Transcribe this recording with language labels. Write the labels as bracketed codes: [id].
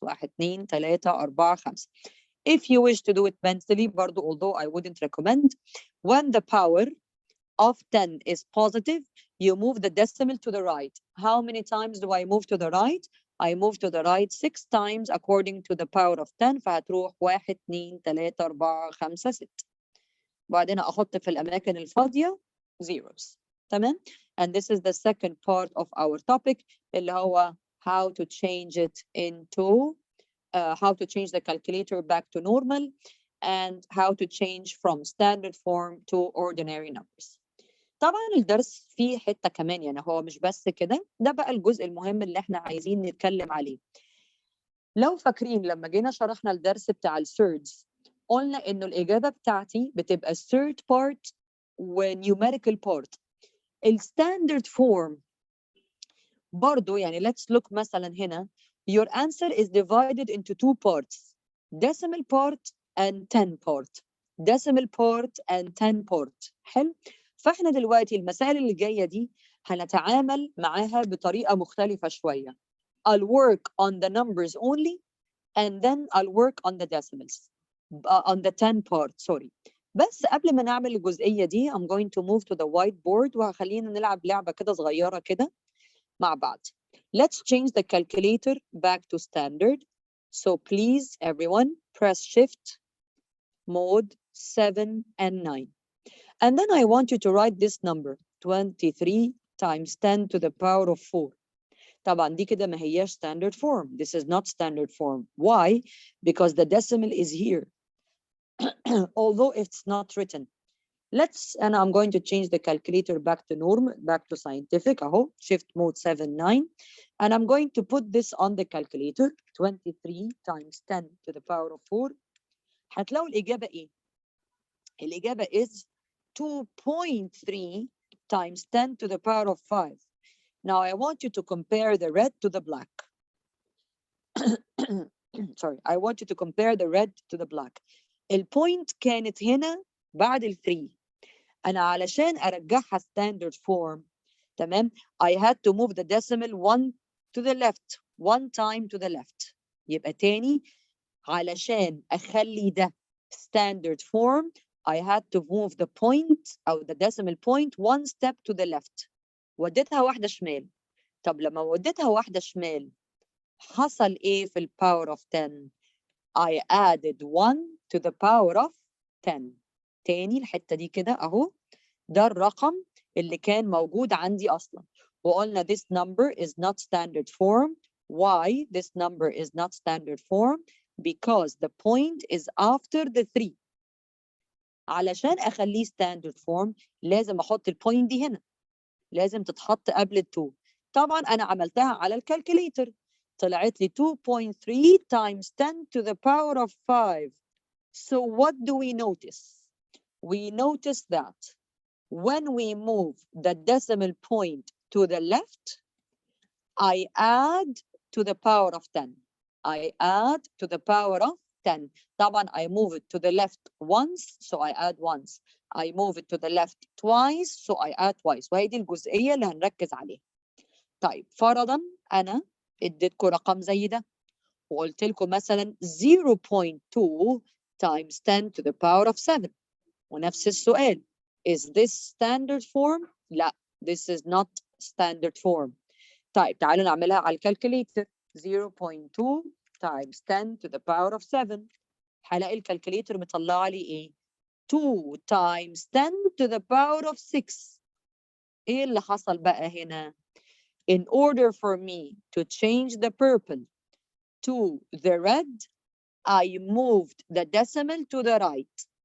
[en] 1 2 3 4 5. If you wish to do it mentally برضو, although I wouldn't recommend, when the power of 10 is positive, you move the decimal to the right. How many times do I move to the right? I move to the right 6 times according to the power of 10. [ar] فهتروح 1 2 3 4 5 6. وبعدين أحط في الأماكن الفاضية zeros. تمام? [en] And this is the second part of our topic [ar] اللي هو [en] how to change it into how to change the calculator back to normal and how to change from standard form to ordinary numbers. [ar] طبعا الدرس فيه حتة كمان, يعني هو مش بس كده, ده بقى الجزء المهم اللي احنا عايزين نتكلم عليه. لو فاكرين لما جينا شرحنا الدرس بتاع السيردز قلنا انه الإجابة بتاعتي بتبقى [en] third part [ar] و numerical part. [en] الستاندرد form [ar] برضو يعني [en] let's look [ar] مثلا هنا, [en] your answer is divided into 2 parts, decimal part and 10 part. decimal part and 10 part. [ar] حلو. فاحنا دلوقتي المسائل اللي جايه دي هنتعامل معاها بطريقه مختلفه شويه. [en] I'll work on the numbers only and then I'll work on the decimals on the 10 part. sorry. [ar] بس قبل ما نعمل الجزئيه دي [en] I'm going to move to the whiteboard [ar] وهخلينا نلعب لعبه كده صغيره كده مع بعض. [en] Let's change the calculator back to standard. So please everyone press shift mode 7 and 9. And then I want you to write this number 23 times 10 to the power of 4. [ar] طبعا دي كده ما هياش standard form. [en] This is not standard form. Why? Because the decimal is here. Although it's not written. And I'm going to change the calculator back to normal, back to scientific. [ar] أهو [en] shift mode 7 9. And I'm going to put this on the calculator 23 times 10 to the power of 4. [ar] هتلاقوا الإجابة إيه؟ الإجابة [en] is 2.3 times 10 to the power of 5. Now I want you to compare the red to the black. Sorry, I want you to compare the red to the black. [ar] البوينت كانت هنا بعد ال 3. أنا علشان أرجعها standard form تمام. [en] I had to move the decimal one to the left, one time to the left. [ar] يبقى تاني علشان أخلي ده [en] standard form I had to move the point [ar] أو [en] the decimal point one step to the left. [ar] وديتها واحدة شمال. طب لما وديتها واحدة شمال حصل إيه في power of 10؟ [en] I added 1 to the power of 10. [ar] تاني الحتة دي كده أهو، ده الرقم اللي كان موجود عندي أصلا، وقلنا [en] this number is not standard form. Why this number is not standard form? Because the point is after the 3. [ar] علشان أخليه standard form لازم أحط البوينت دي هنا، لازم تتحط قبل ال 2. طبعا أنا عملتها على الكالكوليتر، طلعت لي 2.3 [en] times 10 to the power of 5. So what do we notice? We notice that when we move the decimal point to the left, I add to the power of 10. I add to the power of 10. [ar] طبعا [en] I move it to the left once, so I add once. I move it to the left twice, so I add twice. [ar] وهي دي الجزئية اللي هنركز عليها. طيب فرضا أنا اديتكم رقم زي ده وقلت لكم مثلا 0.2 [en] times 10 to the power of 7. [ar] ونفس السؤال، [en] is this standard form؟ [ar] لا، [en] this is not standard form. [ar] طيب تعالوا نعملها على الكالكوليتر. [en] 0.2 times 10 to the power of 7. [ar] هلاقي الكالكوليتر مطلعه لي ايه؟ [en] 2 times 10 to the power of 6. [ar] ايه اللي حصل بقى هنا؟ [en] In order for me to change the purple to the red, I moved the decimal to the right.